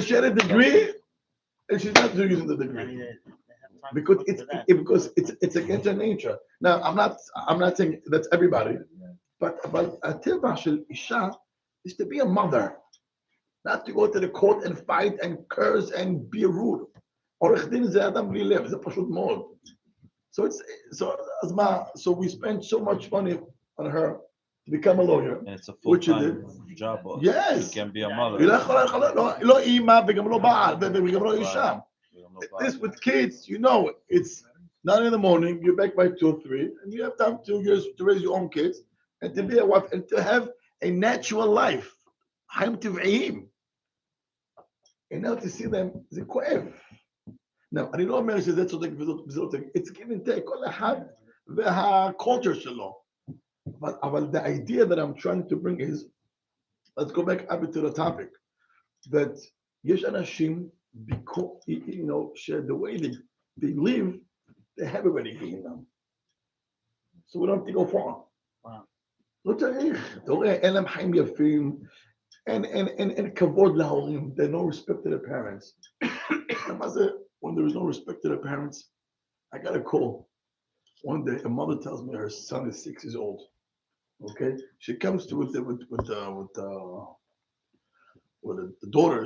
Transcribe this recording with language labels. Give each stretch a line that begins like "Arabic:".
English: She had a degree, and she's not using the degree because it's against her nature. Now I'm not saying that's everybody, but a
Hebrew: teva shel isha
English: is to be a mother, not to go to the court and fight and curse and be rude.
Hebrew: עורך דין זה אדם בלי לב, זה פשוט מאוד.
English: So we spend so much money on her to become a lawyer. And it's a Which you full-time job. Also. Yes. You can be a mother.
Hebrew: היא לא יכולה, לא אימא וגם לא בעל וגם לא אישה.
English: This with kids, you know, it's 9 in the morning, you're back by 2 or 3, and you have time 2 years to raise your own kids and to be a wife and to have a natural life.
Hebrew: חיים טבעיים.
English: And now to see them,
Hebrew: זה כואב. Now, אני לא אומר שזה צודק וזה לא צודק,
English: it's give and take,
Hebrew: כל אחד והקולצ'ר שלו.
English: But the idea that I'm trying to bring is, let's go back up to the topic, that
Hebrew: יש אנשים,
English: because, you know, the way they live, they have already given them. So we don't have to go far.
Hebrew: לא צריך, אתה רואה, אין להם חיים יפים, אין כבוד להורים,
English: there's no respect to their parents. When there is no respect to their parents, I got a call. One day, a mother tells me her son is 6 years old. Okay, she comes to with the daughter.